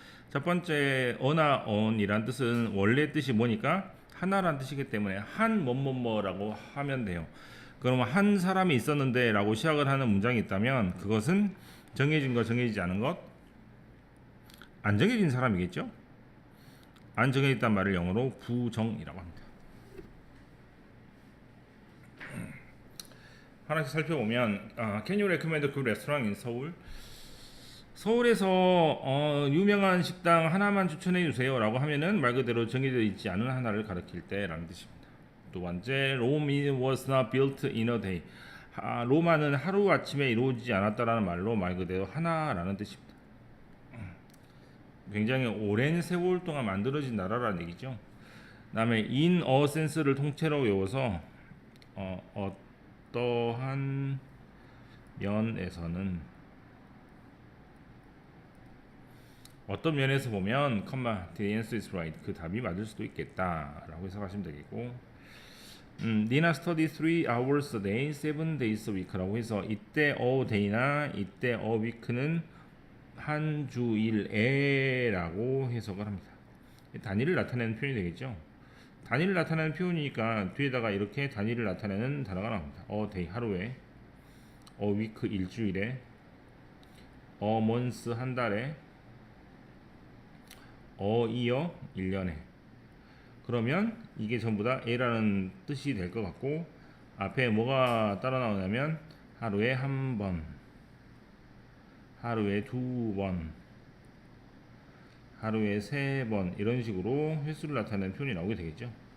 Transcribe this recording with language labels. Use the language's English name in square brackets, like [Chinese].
[Korean] 첫 번째 어나 언이란 뜻은 원래 뜻이 뭐니까 하나란 뜻이기 때문에 한 뭐뭐뭐라고 하면 돼요. 그러면 한 사람이 있었는데 라고 시작을 하는 문장이 있다면, 그것은 정해진 것, 정해지지 않은 것, 안 정해진 사람이겠죠? 안 정해졌단 말을 영어로 부정이라고 합니다. [English] 하나씩 살펴보면, Can you recommend a good restaurant in Seoul? [Korean] 서울에서 유명한 식당 하나만 추천해 주세요 라고 하면은 말 그대로 정해져 있지 않은 하나를 가리킬 때라는 뜻입니다. [English] 두 번째, Rome was not built in a day. [Korean] 로마는 하루 아침에 이루어지지 않았다라는 말로 말 그대로 하나라는 뜻입니다. 굉장히 오랜 세월 동안 만들어진 나라라는 얘기죠. 그다음에 [English] in a sense [Korean] 를 통째로 외워서 어떠한 면에서는, 어떤 면에서 보면, [English] the answer is right. [Korean] 그 답이 맞을 수도 있겠다라고 해석하시면 되겠고, [English] Nina study 3 hours a day, 7 days a week [Korean] 라고 해서 이때 a day나 이때 a week는 한 주일에라고 해석을 합니다. 단위를 나타내는 표현이 되겠죠. 단위를 나타내는 표현이니까 뒤에다가 이렇게 단위를 나타내는 단어가 나옵니다. a day 하루에, a week 일주일에, a month 한 달에, year 1년에. 그러면 이게 전부 다 A라는 뜻이 될 것 같고, 앞에 뭐가 따라 나오냐면 하루에 한 번, 하루에 두 번, 하루에 세 번, 이런 식으로 횟수를 나타내는 표현이 나오게 되겠죠.